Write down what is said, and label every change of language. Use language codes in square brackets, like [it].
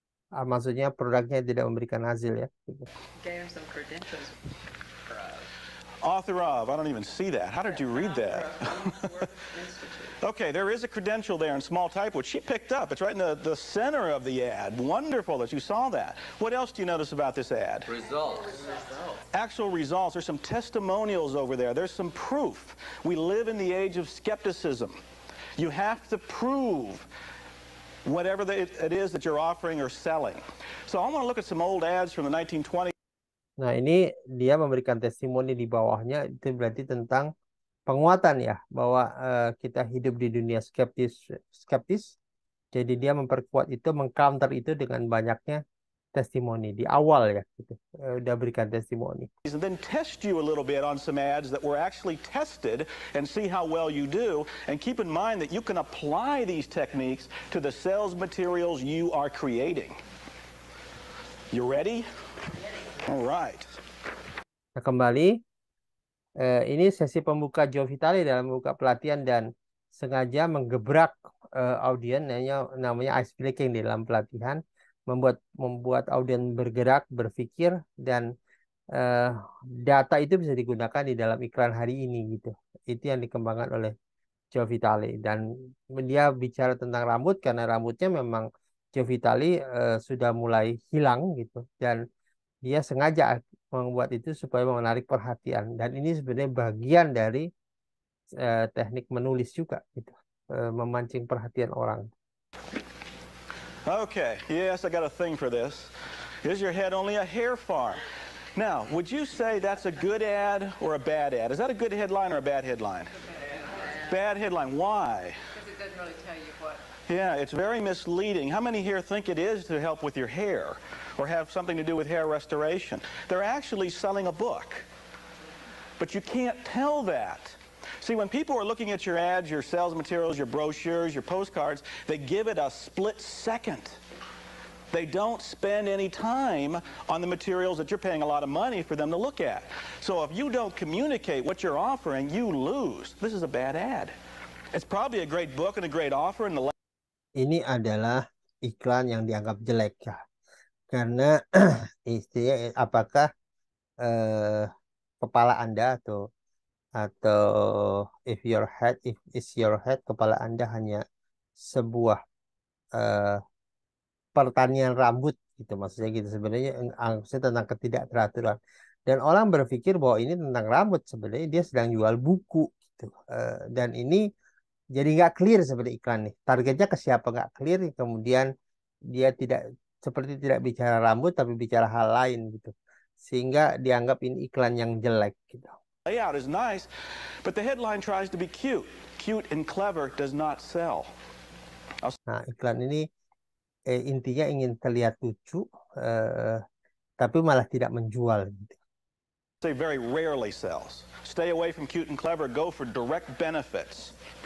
[id] Maksudnya produknya tidak memberikan hasil ya. [en] Gave him some credentials. Author of. I don't even see that. How did you read that? Okay, there is a credential there in small type, which she picked up. It's right in the center of the ad. Wonderful that you saw that. What else do you notice about this ad? Results. Actual results. There's some testimonials over there. There's some proof. We live in the age of skepticism. You have to prove whatever it is that you're offering or selling. So I want to look at some old ads from the 1920s. [id] Nah, ini dia memberikan testimoni di bawahnya, itu berarti tentang penguatan ya, bahwa kita hidup di dunia skeptis, Jadi dia memperkuat itu, mengcounter itu dengan banyaknya testimoni di awal ya, gitu. Udah berikan testimoni. [en] And then test you a little bit on some ads that were actually tested and see how well you do. And keep in mind that you can apply these techniques to the sales materials you are creating. You ready? All right. [id] Nah, kembali, ini sesi pembuka Joe Vitale dalam membuka pelatihan dan sengaja menggebrak audien, namanya ice breaking di dalam pelatihan, membuat audien bergerak, berpikir, dan data itu bisa digunakan di dalam iklan hari ini gitu. Itu yang dikembangkan oleh Joe Vitale, dan dia bicara tentang rambut karena rambutnya memang Joe Vitale sudah mulai hilang gitu, dan dia sengaja membuat itu supaya menarik perhatian, dan ini sebenarnya bagian dari teknik menulis juga gitu, memancing perhatian orang. [en] Okay, yes, I got a thing for this. Is your head only a hair farm? Now, would you say that's a good ad or a bad ad? Is that a good headline or a bad headline? Bad headline. Why? Because it doesn't really tell you what. Yeah, it's very misleading. How many here think it is to help with your hair or have something to do with hair restoration? They're actually selling a book. But you can't tell that. See, when people are looking at your ads, your sales materials, your brochures, your postcards, they give it a split second. They don't spend any time on the materials that you're paying a lot of money for them to look at. So if you don't communicate what you're offering, you lose. This is a bad ad. It's probably a great book and a great offer. And the [id] Ini adalah iklan yang dianggap jelek ya, karena istilahnya apakah kepala Anda atau [en] if is your head, [id] kepala Anda hanya sebuah pertanian rambut gitu, maksudnya gitu. Sebenarnya maksudnya tentang ketidakteraturan, dan orang berpikir bahwa ini tentang rambut, sebenarnya dia sedang jual buku gitu. Dan ini jadi nggak clear sebenarnya iklan nih, targetnya ke siapa nggak clear, kemudian dia seperti tidak bicara rambut tapi bicara hal lain gitu, sehingga dianggap ini iklan yang jelek gitu. [en] layout is nice, but the headline tries to be cute. Cute and clever does not sell. [id] Nah, iklan ini intinya ingin terlihat lucu, tapi malah tidak menjual gitu. [en] Say very rarely sells. Stay away from cute and clever, go for direct benefits.